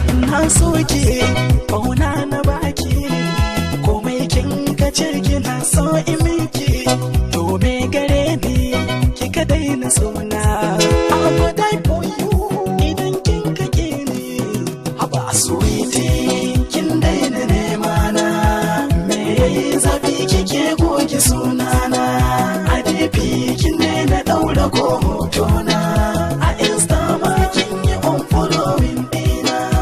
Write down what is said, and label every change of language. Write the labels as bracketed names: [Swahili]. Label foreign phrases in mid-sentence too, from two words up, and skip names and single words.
[Hausa] Na so ki, ƙauna na baki, komai kin ka ce kina so in miki. To me gare ni, kika daina sona. [English] I go die for you, [Hausa] idan kin ka ƙi ni. Haba sweetie, kin daina nema na. Me yayi zafi kike goge sunana? A D P kin daina ɗaura ko hotona. A Insta ma kin yi unfollowing ɗina.